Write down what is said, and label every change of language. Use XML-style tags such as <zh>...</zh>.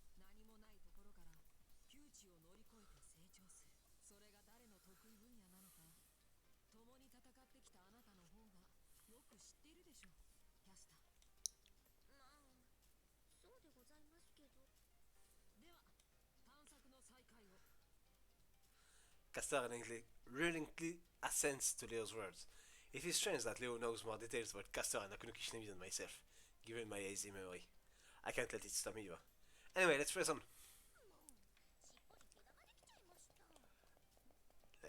<ja>何もないところから窮地を乗り越えて成長する。それが誰の得意分野なのか、共に戦ってきたあなたの方がよく知っているでしょう、キャスター。まあ、そうでございますけど。では、探索の再開を。</ja> <en>Castor reluctantly assents to Leo's words. It is strange that Leo knows more details about Castor and Akunuki Shinemi than myself, given my hazy memory. I can't let it stop me either. Anyway, let's press on.</en> <ja>もう、尻尾に毛玉できちゃいました。</ja>